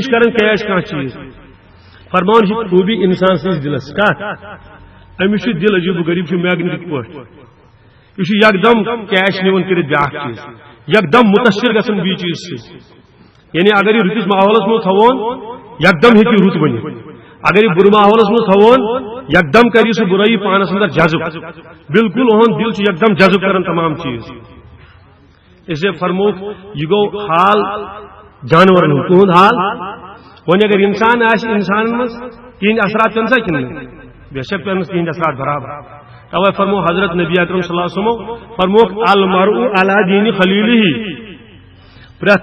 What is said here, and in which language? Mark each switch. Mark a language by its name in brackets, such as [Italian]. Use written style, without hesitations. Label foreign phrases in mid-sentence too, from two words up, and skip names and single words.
[Kashmiri] چھِ کران کیش کانٛہہ چیٖز فرمان چھِ خوٗبی انسان سٕنٛدِس دلس کتھ أمِس چھُ دل عجیٖب غریٖب چھُ میگنِٹِک پٲٹھۍ یہ یکدم کیش نیون کر بیاکھ چیز یکدم متاثر گژھان بیٚیہِ چیز سۭتۍ یعنی اگر یہ رُتس ماحولس منٛز تھوون یکدم ہیٚکہِ رُت بٔنِتھ اگر یہ بُرٕ ماحولس منٛز تھوون یکدم کر سُہ بُرٲیی پانس اندر جذب بالکل اہُند دل چھُ یکدم جذب کران تمام چیز [Urdu] اس لیے [Kashmiri] فرموک یہ گوٚو حال جانورن ہُنٛد تُہُنٛد حال وۄنۍ اگر انسان آسہِ انسانن منٛز تِہنٛدۍ اثرات پیٚن سا کِنہٕ بے شک پیٚنس تِہنٛدۍ اثرات برابر توے فرمو حضرت نبی اکرم [Arabic] صلی اللہ علیہ وسلم [Kashmiri] فرموک [Arabic] المرء علی دین خلیلہ [Kashmiri] پرٛٮ۪تھ